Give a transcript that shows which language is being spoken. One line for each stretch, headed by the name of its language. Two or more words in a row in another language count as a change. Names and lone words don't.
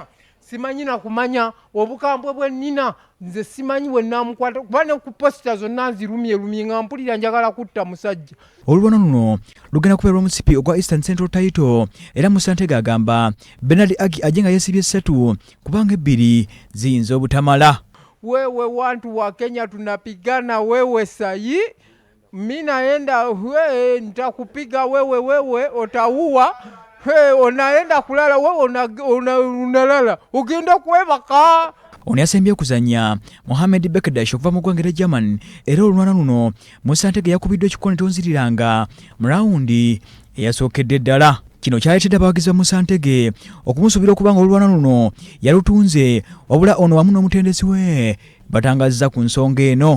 Ganda: Simanyi na kumanya obukambwe bwe nnina nze simanyi we nnamukwata kuba ne ku posita zonna nzirumye nga mpulira njagala kutta musajja. Olulwana luno lugenda kubeera omusipi ogwa Eastern Central Title era Musa Ntege agamba Adie nga yeesibye 3 kubanga 2 ziyinza obutamala.
Swahili: Wewe wantu wa Kenya tunapigana, wewe sayi mimi naenda nitakupiga wewe utaua. Onaenda kulala wewe unalala
Ganda: ugenda kwebaka. Ono yasembye okuzannya Mohamed Bekdash okuva mu ggwanga German era olulwana luno Musa Ntege yakubiddwa ekikonde tonziriranga mu rawundi eyasookedde ddala. Kino kyaleetedde abawagizi ba Musa Ntege okumusuubira okubanga olulwana luno yalutunze wabula ono wamu n'omutendesi we batangazza ku nsonga eno.